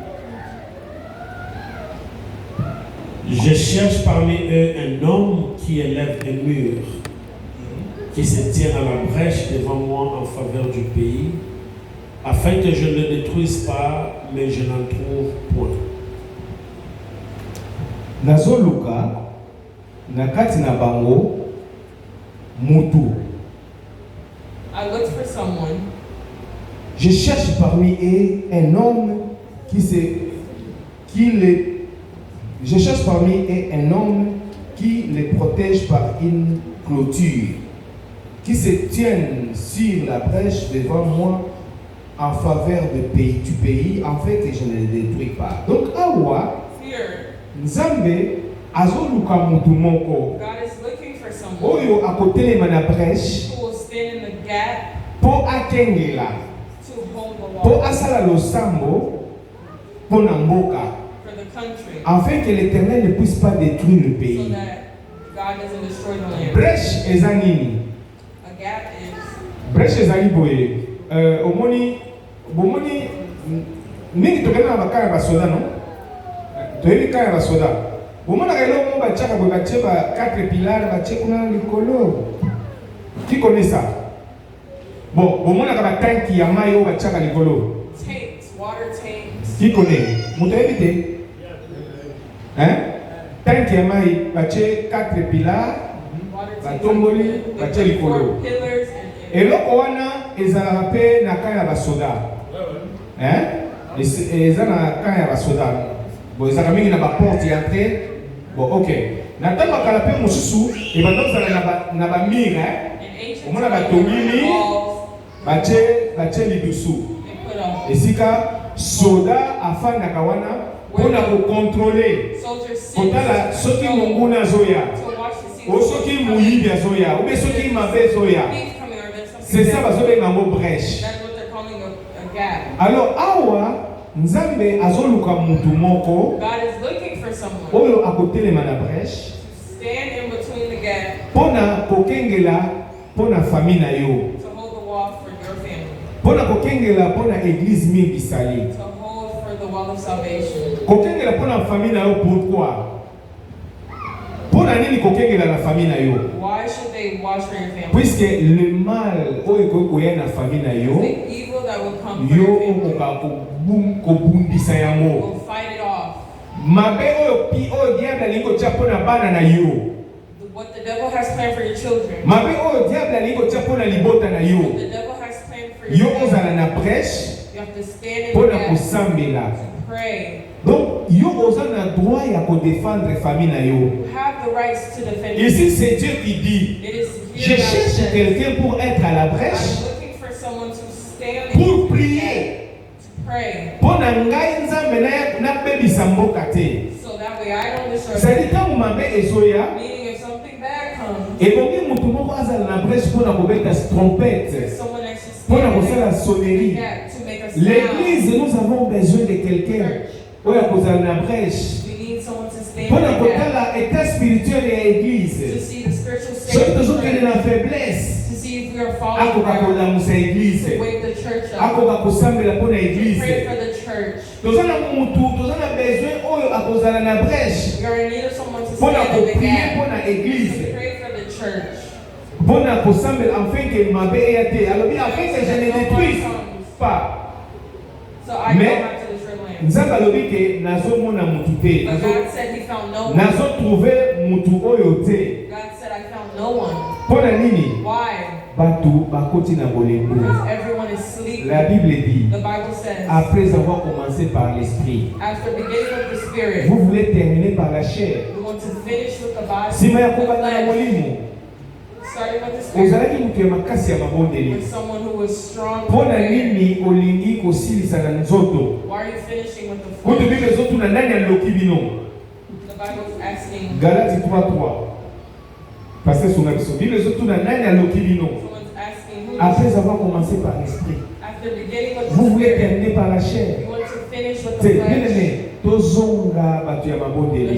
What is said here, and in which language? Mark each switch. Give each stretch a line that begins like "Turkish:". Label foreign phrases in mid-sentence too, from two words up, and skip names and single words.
French: Je cherche parmi eux un homme qui élève un mur, qui se tient à la brèche devant moi en faveur du pays, afin que je ne le détruise pas, mais je n'en trouve point.
Lingala: Nazoluka nakati na bango mutu.
English: I looked for someone.
French: Je cherche parmi eux un homme je cherche parmi eux un homme qui les protège par une clôture, qui se tienne sur la brèche devant moi en faveur du pays, en fait, que je ne le détruis pas. Donc,
Lingala: awa,
English: Here,
Lingala: Nzambe, azoluka mutu moko,
English: God is looking for someone
Lingala: oyo akotelema na brèche,
English: who will stand in the gap
Lingala: po akengela,
English: to hold the
Lingala: po
English: wall
Lingala: asala losambo, po na mboka,
English: for the country,
French: afin que l'Éternel ne puisse pas détruire le
English: so
French: pays.
English: that God doesn't destroy the land.
Lingala: Brèche eza nini?
English: A gap is
Lingala: Brèche ezali boye. Bomoni mingi tokende na bakaya basoda non? Toyebi kaya basoda. Bomona ka eloko batiaka boye batie ba 4 pillars batie kuna likolo.
French: Qui connaît ça?
Lingala: Bon, bomona ka batanki ya mai oyo batiaka likolo.
English: tanks, water tanks.
French: Qui connaît?
Lingala: Moto yebi te? Hein? Tanki ya mai batie 4 pillars.
English: Water tanks.
Lingala: Batomboli, batie likolo.
English: 4 pillars and
Lingala: Eloko wana ezalaka mpe na kaya ya basoda. Eza na kaya ya basoda. Bon, ezalaka mingi na baporte ya entrée. Bon, ok. Na ntango akala mpe mosusu ebanda kozala na bamire
English: in ancient
Lingala: omona
English: times,
Lingala: batongili
English: walls
Lingala: batie lidusu
English: they put up.
Lingala: esika soda afandaka wana mpona kokontrole
English: Soldiers sit
Lingala: kotala soki monguna azoya
English: to watch to see
Lingala: o soki moyibi azoya obe soki mabe azoya.
English: thieves coming or there's something
French: C'est ça
English: there.
Lingala: bazobenga yango brèche.
English: That's what they're calling a gap.
Lingala: Alors awa Nzambe azoluka mutu moko
English: God is looking for someone
Lingala: oyo akotelema na brèche
English: stand in between the gap
Lingala: mpona kokengela mpona famille na yo,
English: to hold the wall for your family,
Lingala: mpona kokengela mpona église mingi sali,
English: to hold for the wall of salvation.
Lingala: kokengela mpona famille na yo.
French: Pourquoi?
Lingala: Mpona nini kokengela na famille na yo?
English: Why should they watch for your family?
French: Puisque le mal
Lingala: oyo ekoki koya na famille na yo,
English: The evil that will come for
Lingala: yo
English: your family
Lingala: okoka kobundisa yango.
English: will fight it off.
Lingala: Mabe oyo diable alingi kotia mpona bana na yo,
English: What the devil has planned for your children,
Lingala: mabe oyo diable alingi kotia mpona libota na
English: what
Lingala: yo,
English: the devil has planned for your
Lingala: yo
English: family,
Lingala: ozala na brèche
English: you have to stand in the
Lingala: mpona
English: gap
Lingala: kosambela.
English: to pray.
Lingala: Donc yo oza na droit ya kodéfendre famille na yo.
English: You have the rights to defend
French: Ici
English: yourself.
French: c'est Dieu qui dit,
English: It is
French: je
English: here God
French: cherche
English: says,
French: quelqu'un pour être à la brèche,
English: I'm looking for someone to stand in
French: pour
English: the
French: prier.
English: gap, to pray,
Lingala: Mpona ngai Nzambe nabebisa mboka te.
English: so that way I don't destroy
Lingala: Zali
English: them.
Lingala: ntango mabe ezoya,
English: Meaning if something bad comes,
Lingala: ebongi mutu moko azala na brèche mpona kobeta trompette,
English: someone actually
Lingala: mpona
English: stand in
Lingala: kosala
English: the
Lingala: sonnerie.
English: gap to make a sound.
French: L'église, nous avons besoin de quelqu'un
Lingala: oyo akozala na brèche
English: We need someone to stand
Lingala: mpona
English: in the gap,
Lingala: kotala
French: état spirituel
Lingala: ya
English: to
Lingala: église.
English: see the spiritual state
Lingala: Soki
English: of the
Lingala: tozokende
English: church,
Lingala: na faiblesse,
English: to see if we are falling
Lingala: akoka
English: down,
Lingala: kolamusa
English: to
Lingala: église,
English: wake the church up,
Lingala: akoka kosambela mpona
English: to pray
Lingala: église.
English: for the church.
Lingala: Toza na mutu, toza na besoin oyo akozala na brèche
English: We are in need of someone to
Lingala: mpona
English: stand in the
Lingala: koprie
English: gap,
Lingala: mpona
English: to
Lingala: église,
English: pray for the church.
Lingala: mpona kosambela
French: afin que
Lingala: mabe eya te, alobi
French: afin que je ne détruise pas.
English: So I
French: Mais-
English: go back to the Sri Lanka.
Lingala: Nzambe alobi ke nazomona mutu te,
English: But God said He found no one.
Lingala: nazotrouve mutu oyo te.
English: God said I found no one.
Lingala: Mpona nini?
English: Why?
Lingala: Bato bakoti na bolembo.
English: Because everyone is sleeping.
French: La Bible dit,
English: The Bible says,
French: après avoir commencé par l'esprit,
English: after beginning with the Spirit,
French: vous voulez terminer par la chair.
English: we want to finish with the body,
Lingala: Sima ya
English: with the
Lingala: kobanda na
English: flesh,
Lingala: molimo,
English: starting with the Spirit,
Lingala: ozalaki mutu ya makasi ya mabondeli.
English: with someone who was strong.
Lingala: Mpona nini olingi kosilisa na nzoto?
English: Why are you finishing with the
Lingala: Kutu
English: flesh?
Lingala: Bible ezotuna nani aloki bino?
English: The Bible is asking,
Lingala: Galati 3:3. Pasteur Sunga biso. Bible ezotuna nani aloki bino?
English: someone's asking, who
French: Après avoir commencé par l'esprit,
English: after beginning with
French: vous
English: the
French: voulez
English: Spirit,
French: terminer par la chair.
English: you want to finish with
French: C'est
English: the
French: bien
English: flesh.
French: aimé.
Lingala: Tozonga batu ya mabondeli.